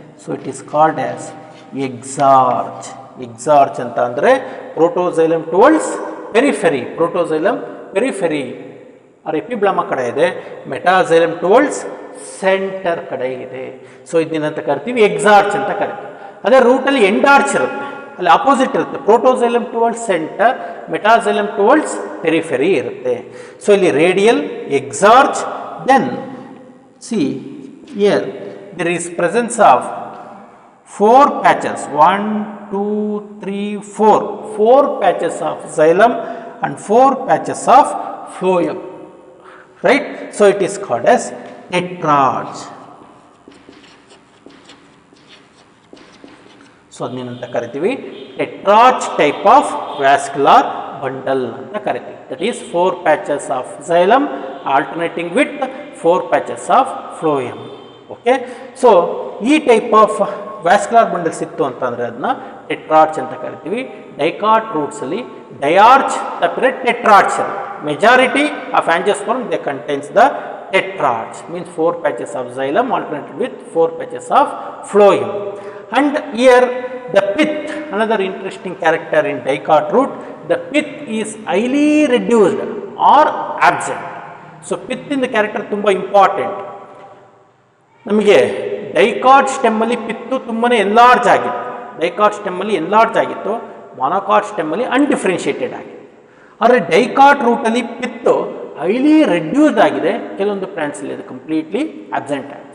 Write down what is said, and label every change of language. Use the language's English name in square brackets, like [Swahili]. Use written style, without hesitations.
[English] So it is called as exarch. [Kannada] ಎಕ್ಸಾರ್ಚ್ ಅಂತ ಅಂದರೆ protoxylem towards periphery, protoxylem periphery R ಎಪಿಬ್ಲಮ ಕಡೆ ಇದೆ, ಮೆಟಾಝೈಲಮ್ ಟುವರ್ಡ್ಸ್ ಸೆಂಟರ್ ಕಡೆ ಇದೆ. ಸೊ ಇದನ್ನಂತ ಕರಿತೀವಿ ಎಕ್ಸಾರ್ಚ್ ಅಂತ ಕರಿತೀವಿ. ಅದೇ ರೂಟಲ್ಲಿ ಎಂಡಾರ್ಚ್ ಇರುತ್ತೆ, ಅಲ್ಲಿ ಆಪೋಸಿಟ್ ಇರುತ್ತೆ. Protoxylem towards centre, metaxylem towards periphery ಇರುತ್ತೆ. ಸೊ ಇಲ್ಲಿ radial, ಎಕ್ಸಾರ್ಚ್. [English] Then see here there is presence of 4 patches, 1 2 3 4 patches of xylem and 4 patches of phloem, right? So it is called as tetrarch. [Kannada] So adinanta kariತೀವಿ [English] tetrarch type of vascular bundle [Kannada] anta kariತೀವಿ. [English] That is 4 patches of xylem alternating with 4 patches of phloem. Okay. [Kannada] So ಈ type of vascular bundles ಇತ್ತು ಅಂತಂದರೆ ಅದನ್ನ ಟೆಟ್ರಾರ್ಚ್ ಅಂತ ಕರಿತೀವಿ. Dicot ರೂಟ್ಸಲ್ಲಿ ಡಯಾರ್ಚ್ ತಪ್ಪಿದ್ರೆ ಟೆಟ್ರಾರ್ಚ್. [English] Majority of angiosperm they contains the tetrarch, means 4 patches of xylem alternated with 4 patches of phloem. And here the pith, another interesting character in dicot root, the pith is highly reduced or absent. So pith in the character ತುಂಬ important. [Kannada] ನಮಗೆ dicot ಸ್ಟೆಮ್ಮಲ್ಲಿ ಪಿತ್ತು ತುಂಬಾ enlarge ಆಗಿತ್ತು. Dicot ಸ್ಟೆಮ್ಮಲ್ಲಿ enlarge ಆಗಿತ್ತು, monocot ಸ್ಟೆಮ್ಮಲ್ಲಿ ಅನ್ಡಿಫ್ರೆನ್ಷಿಯೇಟೆಡ್ ಆಗಿತ್ತು. ಆದರೆ dicot ರೂಟಲ್ಲಿ ಪಿತ್ತು highly reduced ಆಗಿದೆ, ಕೆಲವೊಂದು ಪ್ಲಾಂಟ್ಸಲ್ಲಿ ಅದು ಕಂಪ್ಲೀಟ್ಲಿ ಅಬ್ಸೆಂಟ್ ಆಗಿದೆ.